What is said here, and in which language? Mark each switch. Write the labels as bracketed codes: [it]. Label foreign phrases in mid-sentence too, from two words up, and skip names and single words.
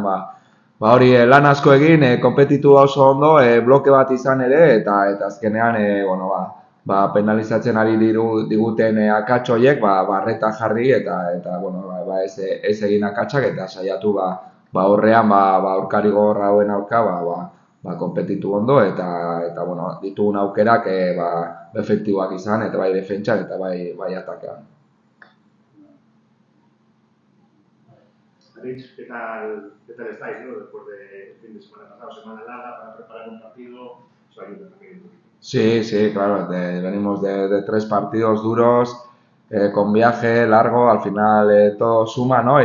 [eu] hori lan asko egin, konpetitu oso ondo, bloke bat izan ere, eta azkenean, penalizatzen ari diguten akats horiek, barreta jarri, ez egin akatsak, eta saiatu, horrean, aurkari gogorra hauen aurka, konpetitu ondo, ditugun aukerak, efektiboak izan, eta bai defentsan, eta bai atakean. [es] Rich, ¿qué tal estáis, ¿no? Después del fin de semana pasado, semana larga, para preparar un partido, eso ayuda también un poquito. Sí, sí, claro, venimos de tres partidos duros, con viaje largo, al final todo suma, ¿no?